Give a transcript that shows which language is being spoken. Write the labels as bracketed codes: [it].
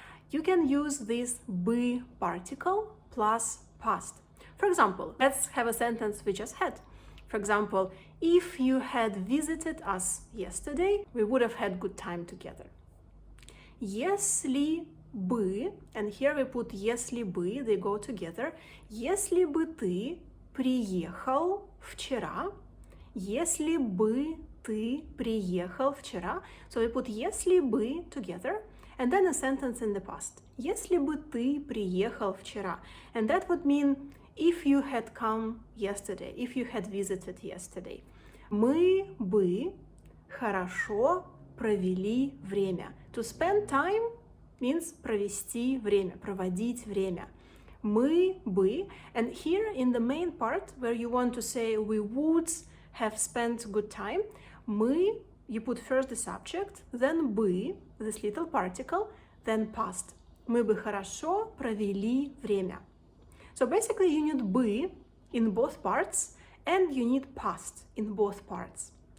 [en] You can use this [ru] бы [en] particle plus past. For example, let's have a sentence we just had. For example, if you had visited us yesterday, we would have had good time together. [ru] Если бы, [en] and here we put [ru] если бы, [en] they go together. [ru] Если бы ты приехал вчера, если бы ты приехал вчера, [en] so we put [ru] если бы [en] together, and then a sentence in the past. [ru] Если бы ты приехал вчера. [en] And that would mean if you had come yesterday, if you had visited yesterday. [ru] Мы бы хорошо провели время. [en] To spend time means [ru] провести время, проводить время. Мы бы, [en] and here in the main part where you want to say we would have spent good time, [ru] мы, [en] you put first the subject, then [ru] бы, [en] this little particle, then past. [ru] Мы бы хорошо провели время. [en] So basically you need [ru] бы [en] in both parts and you need past in both parts.